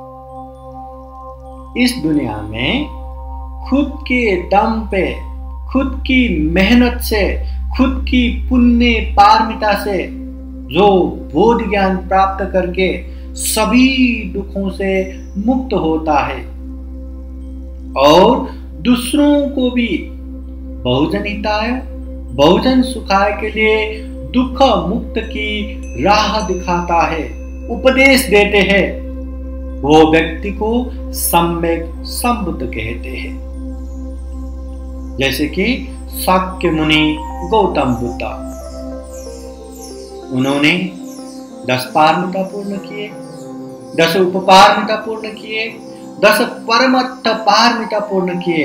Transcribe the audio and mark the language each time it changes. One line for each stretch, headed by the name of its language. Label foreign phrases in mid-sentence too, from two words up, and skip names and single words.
Hindi: इस दुनिया में खुद के दम पे, खुद की मेहनत से, खुद की पुण्य पारमिता से जो बोध ज्ञान प्राप्त करके सभी दुखों से मुक्त होता है और दूसरों को भी
Sanskrit: बहुजन हिताय, बहुजन सुखाय
Hindi: के लिए दुख मुक्त की राह दिखाता है, उपदेश देते हैं, वो व्यक्ति को सम्यक संबुद्ध कहते हैं। जैसे कि शाक्य मुनि गौतम बुद्ध, उन्होंने 10 पारमिता पूर्ण किए, 10 उपपारमिता पूर्ण किए, 10 परमत्थ पारमिता पूर्ण किए।